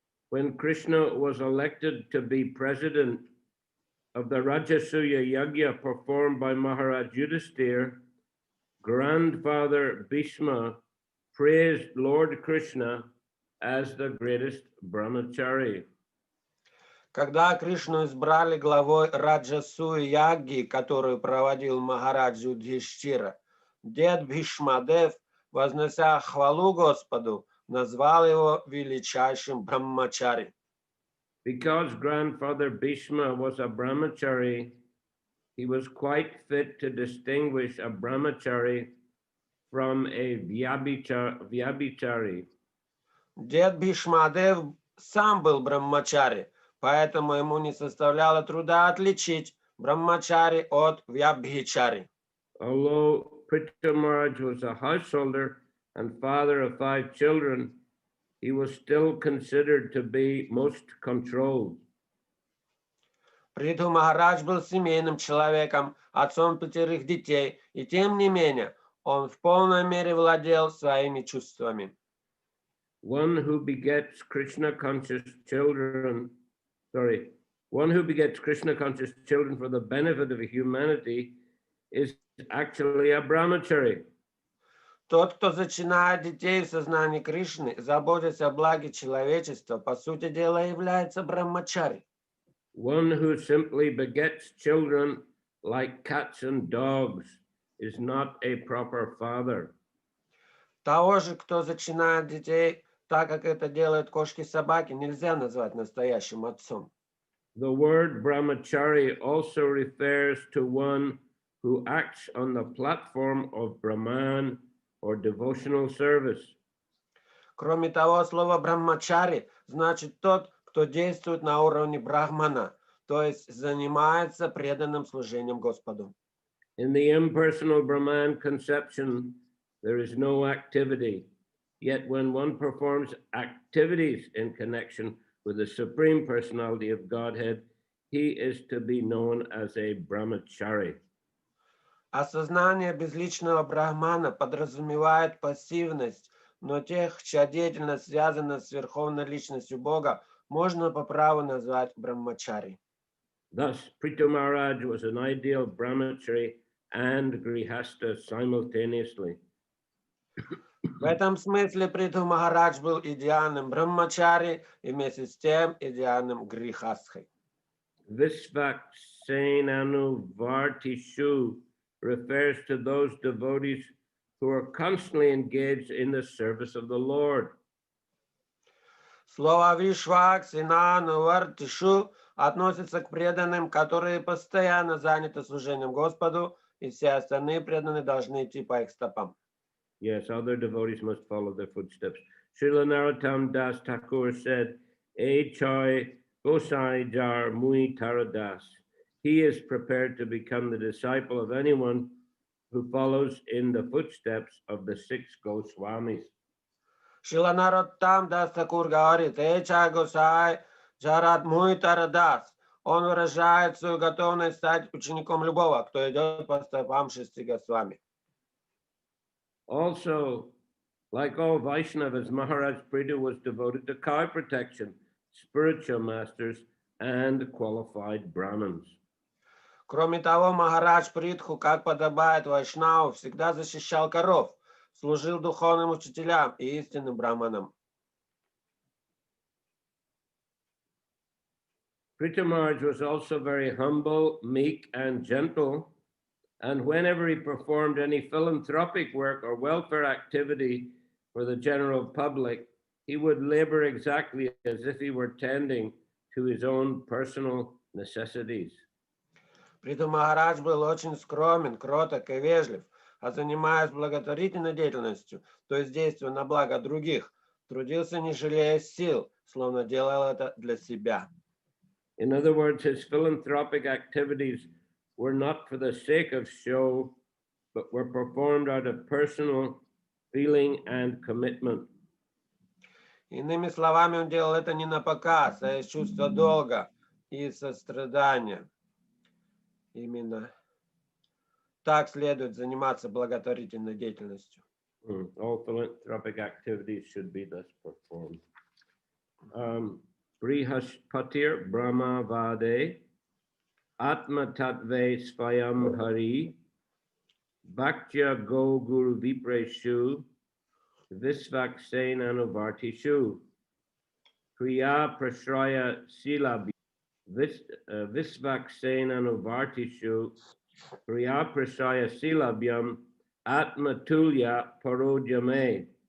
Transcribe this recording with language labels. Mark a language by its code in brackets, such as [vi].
[en] When Krishna was elected to be president of the Rajasuya Yajna performed by Maharaj Yudhisthira, grandfather Bhishma praised Lord Krishna as the greatest brahmachari. [ru] Когда Кришну избрали главой Раджасуи Ягги, которую проводил Махарадж Юдхиштира, дед Бхишмадев, вознося хвалу Господу, назвал его величайшим браммачари. [en] Because grandfather Bhishma was a brahmachari, he was quite fit to distinguish a brahmachari from a vyabhichari. [ru] Дед Бхишмадев сам был браммачари, поэтому ему не составляло труда отличить браммачари от вябхичари. [en] Although Pritha Maharaj was a householder and father of 5 children, he was still considered to be most controlled. [ru] Притху Махарадж был семейным человеком, отцом 5 детей, и тем не менее он в полной мере владел своими чувствами. [en] One who begets Krishna conscious children for the benefit of humanity is actually a brahmachari. [ru] Тот, кто зачинает детей в сознании Кришны, заботясь о благе человечества, по сути дела является браммачари. [en] One who simply begets children like cats and dogs is not a proper father. [ru] Того же, кто зачинает детей так, как это делают кошки-собаки, нельзя назвать настоящим отцом. [en] The word brahmachari also refers to one who acts on the platform of Brahman or devotional service. [ru] Кроме того, слово браммачари значит тот, кто действует на уровне брахмана, то есть занимается преданным служением Господу. [en] In the impersonal Brahman conception, there is no activity. Yet when one performs activities in connection with the Supreme Personality of Godhead, he is to be known as a brahmachari. [ru] Осознание безличного брахмана подразумевает пассивность, но тех, чья деятельность связана с верховной личностью Бога, можно по праву назвать браммачари. [en] Thus, Prithu Maharaj was an ideal brahmachari and grihastha simultaneously. [ru] В этом смысле Притху Махарадж был идеальным браммачари и вместе с тем идеальным грихастхой. [en] Visvaksenanu Vartishu refers to those devotees who are constantly engaged in the service of the Lord. [ru] Слово «вишвак», «синану», «вартишу» относится к преданным, которые постоянно заняты служением Господу, и все остальные преданные должны идти по их стопам. [en] Yes, other devotees must follow their footsteps. Srila Narottam Das Thakur said, [bn] "E choi gosai jar mui taradas." [en] He is prepared to become the disciple of anyone who follows in the footsteps of the 6 Goswamis. [ru] Шрила Нароттам Дас Тхакур говорит: [bn] «Эча госай джарат муй тарадас». [ru] Он выражает свою готовность стать учеником любого, кто идет по стопам 6 Госвами. [en] Also, like all Vaishnavas, Maharaj Prithu was devoted to cow protection, spiritual masters, and qualified Brahmins. [ru] Кроме того, Махарадж Притху, как подобает вайшнаву, всегда защищал коров, служил духовным учителям и истинным браманам. [en] Prithu Maharaj was also very humble, meek, and gentle. And whenever he performed any philanthropic work or welfare activity for the general public, he would labor exactly as if he were tending to his own personal necessities. [ru] Притху Махарадж был очень скромен, кроток и вежлив, а занимаясь благотворительной деятельностью, то есть действуя на благо других, трудился не жалея сил, словно делал это для себя. [en] In other words, his philanthropic activities were not for the sake of show, but were performed out of personal feeling and commitment. [ru] Иными словами, он делал это не на показ, а из чувства долга и сострадания. Именно так следует заниматься благотворительной деятельностью. [en] All philanthropic activities should be thus performed. [sa] Brihaspatir Brahma Vade Atma Tatve Svayam Hari Bhaktya Go Guru Vipreshu Visvaksen Anuvartishu Kriya Prashraya Silabhi Visvaksen Anuvartishu Kriya Prashraya Silabhyam Atma Tulya Parodhyame.